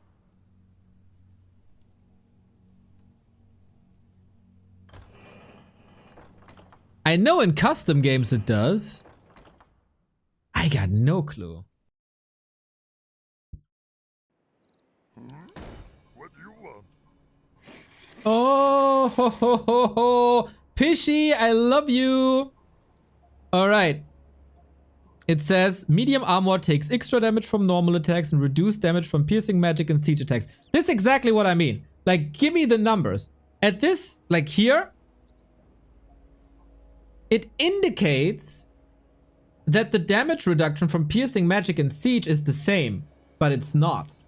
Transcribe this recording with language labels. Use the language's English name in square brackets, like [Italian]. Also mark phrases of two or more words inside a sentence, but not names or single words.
[English] I know in custom games it does. I got no clue. What do you want? Oh, ho, ho, ho, ho. Pishy, I love you. All right. It says medium armor takes extra damage from normal attacks and reduced damage from piercing magic and siege attacks. This is exactly what I mean. Like, give me the numbers. At this, like here, it indicates that the damage reduction from piercing magic and siege is the same, but it's not.